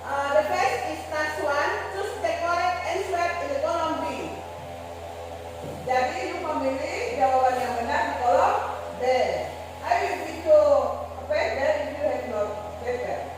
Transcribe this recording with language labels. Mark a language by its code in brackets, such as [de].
[en] The first is task 1, choose the correct answer in the column B. [id] Jadi you memilih jawaban yang benar di kolom B. [en] I will give you a paper if you have no paper.